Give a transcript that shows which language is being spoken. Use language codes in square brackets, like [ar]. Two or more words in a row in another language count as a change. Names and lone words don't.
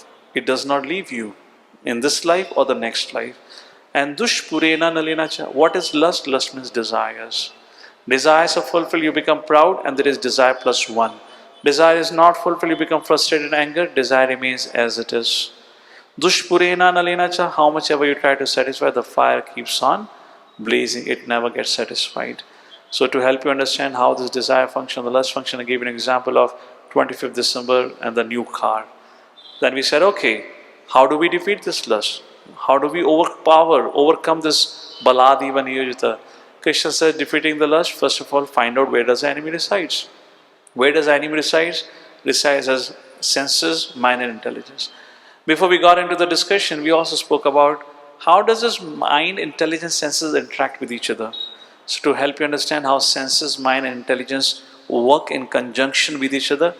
[en] It does not leave you in this life or the next life. [sa] And दुष्पूरेण नलेन च. [en] What is lust? Lust means desires. Desires are fulfilled, you become proud, and there is desire plus one. Desire is not fulfilled, you become frustrated and anger. Desire remains as it is. [sa] दुष्पूरेण नलेन च. [en] How much ever you try to satisfy, the fire keeps on blazing, it never gets satisfied. So to help you understand how this desire function, the lust function, I gave an example of 25th December and the new car. Then we said, okay, how do we defeat this lust? How do we overcome this [sa] बलादिव नियोजित? [en] Krishna said, defeating the lust, first of all, find out where does the enemy resides. Where does the enemy resides? Resides as senses, mind and intelligence. Before we got into the discussion, we also spoke about how does this mind, intelligence, senses interact with each other. So to help you understand how senses, mind and intelligence work in conjunction with each other.